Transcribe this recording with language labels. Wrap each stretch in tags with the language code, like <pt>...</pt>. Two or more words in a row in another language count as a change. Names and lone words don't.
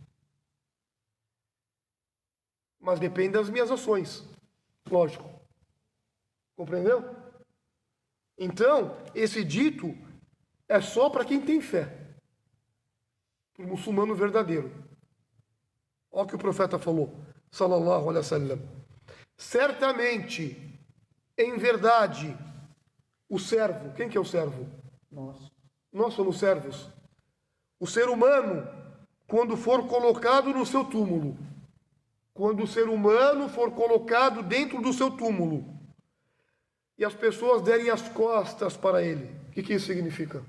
<pt>Mas depende das minhas ações. Lógico. Compreendeu? Então, esse dito é só para quem tem fé. Para o muçulmano verdadeiro. Olha o que o profeta falou,</pt> <ar>صلى الله عليه وسلم.</ar> <pt>Certamente, em verdade, o servo, quem que é o servo? Nós somos servos. O ser humano, quando for colocado no seu túmulo, quando o ser humano for colocado dentro do seu túmulo, e as pessoas derem as costas para ele, o que isso significa?</pt>